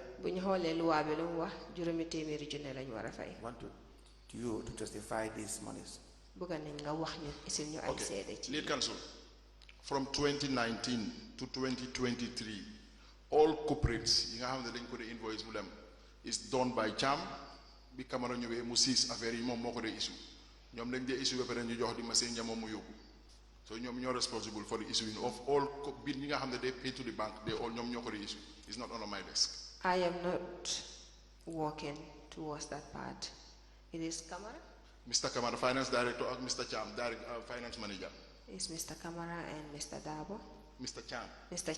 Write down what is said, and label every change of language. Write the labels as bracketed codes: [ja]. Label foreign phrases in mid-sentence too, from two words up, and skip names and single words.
[en] Want you to justify these monies. Okay. Lead council. From 2019 to 2023, all corporates, you have the link with the invoice with them, is done by CHAM. [wo] Bi camera ñëwé mu sis affaire yi mom moko dé issue. Ñom dañ dé issue ba paré ñu jox di machine ñam mu yobbu. So ñom ñoo [en] responsible for the issuing of all bill [wo] ñi nga xamné [en] they pay to the bank, they all [wo] ñom ñoko dé issue. [en] It's not on my desk. I am not working towards that part. It is Kamara? Mr. Kamara, finance director, and Mr. Cham, finance manager. It's Mr. Kamara and Mr. Dabo. Mr. Cham. Mr.